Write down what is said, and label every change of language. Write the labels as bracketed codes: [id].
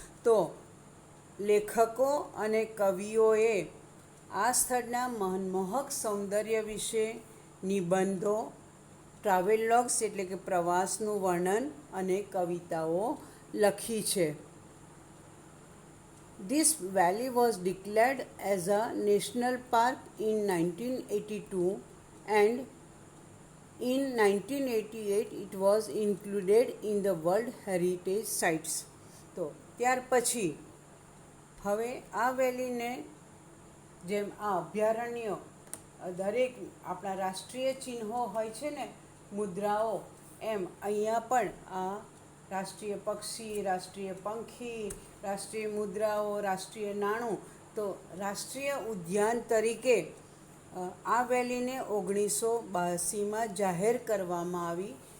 [gu] તો લેખકો અને કવિઓએ આ સ્થળના મનમોહક સૌંદર્ય વિશે નિબંધો, ટ્રાવેલોગ્સ એટલે કે પ્રવાસનું વર્ણન અને કવિતાઓ લખી છે. [en] This valley was declared as a national park in 1982 and in 1988 it was included in the World Heritage Sites. [gu] તો ત્યાર પછી હવે આ વેલીને જેમ આ અભયારણ્યો દરેક આપણા રાષ્ટ્રીય ચિહ્નો હોય છે ને, મુદ્રાઓ, એમ અહીંયા પણ આ રાષ્ટ્રીય પક્ષી, રાષ્ટ્રીય પંખી, રાષ્ટ્રીય મુદ્રાઓ, રાષ્ટ્રીય નાણું, તો રાષ્ટ્રીય ઉદ્યાન તરીકે આ વેલીને 1982માં જાહેર કરવામાં આવી.